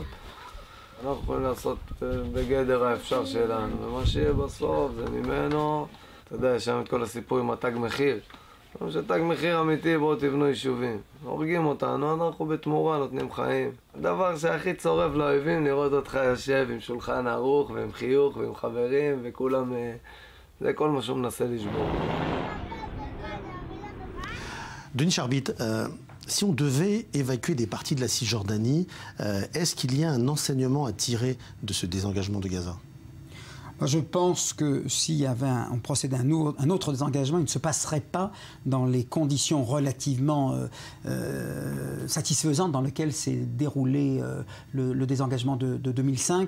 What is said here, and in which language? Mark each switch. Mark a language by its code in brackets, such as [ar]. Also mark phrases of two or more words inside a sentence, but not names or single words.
[he] אנחנו יכולים לעשות בגדר האפשר שלנו, ומה שיהיה בסוף זה ממנו, אתה יודע, יש שם את כל הסיפור עם התג מחיר. שתג מחיר אמיתי, בואו תבנו יישובים. הורגים אותנו, אנחנו בתמורה נותנים חיים. הדבר שהכי צורף לאויבים, לראות אותך יושב עם שולחן ערוך ועם חיוך ועם חברים וכולם, זה כל מה שהוא מנסה לשבור. [fr] Denis Charbit, si on devait évacuer des parties de la Cisjordanie, est-ce qu'il y a un enseignement à tirer de ce désengagement de Gaza? Moi, je pense que s'il y avait on procédait à un autre désengagement, il ne se passerait pas dans les conditions relativement satisfaisantes dans lesquelles s'est déroulé le désengagement de 2005.